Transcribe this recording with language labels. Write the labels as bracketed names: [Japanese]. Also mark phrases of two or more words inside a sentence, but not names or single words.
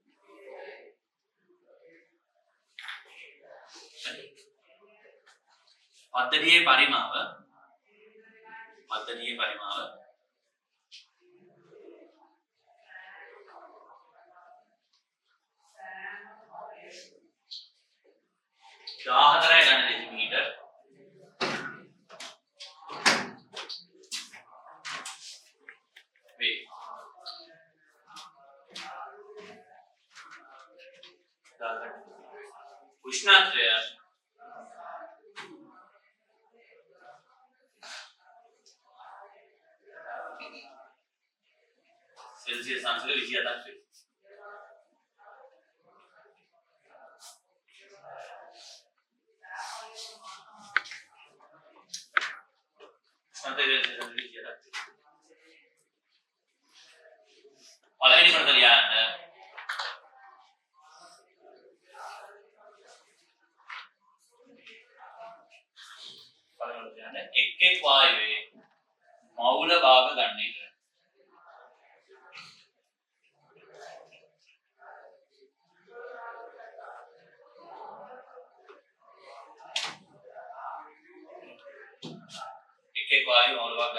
[Sinhala] පද්ධතියේ පරිමාව 14 ඝන දෙසිමීටර් වේ. උෂ්ණත්වය සෙල්සියස් අංශ 27 වේ. පළවෙනි කොටස ලියන්න. එක් වායුවේ මෞල භාග ගන්න එක. එක් වායු මෞල භාග